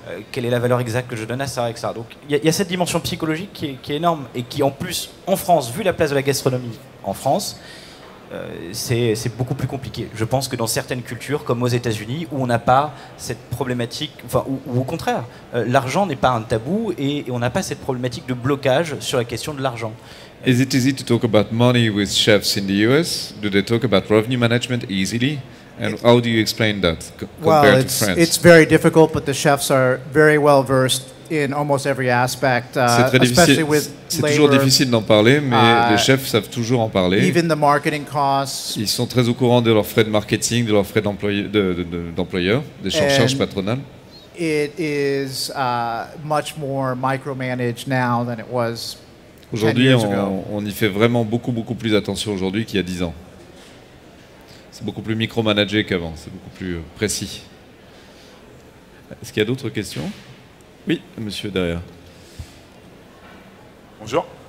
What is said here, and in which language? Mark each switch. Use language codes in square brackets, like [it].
[fr] Quelle est la valeur exacte que je donne à ça, etc. Donc il y a cette dimension psychologique qui est énorme et qui en plus, en France, vu la place de la gastronomie en France, c'est beaucoup plus compliqué. Je pense que dans certaines cultures, comme aux États-Unis, où on n'a pas cette problématique, ou au contraire, l'argent n'est pas un tabou et on n'a pas cette problématique de blocage sur la question de l'argent. [en] Is it easy to talk about money with chefs in the US? Do they talk about revenue management easily? And how do you explain that compared to France? It's very difficult, but the chefs are very well versed in almost every aspect, especially with [fr] c'est toujours difficile d'en parler, mais les chefs savent toujours en parler. [en] Even the marketing costs. [fr] Ils sont très au courant de leurs frais de marketing, de leurs frais d'employeurs, des charges patronales. [en] It is much more micromanaged now than it was. [fr] Aujourd'hui, on y fait vraiment beaucoup plus attention aujourd'hui qu'il y a 10 ans. C'est beaucoup plus micromanagé qu'avant, c'est beaucoup plus précis. Est-ce qu'il y a d'autres questions? Oui, monsieur derrière. Bonjour.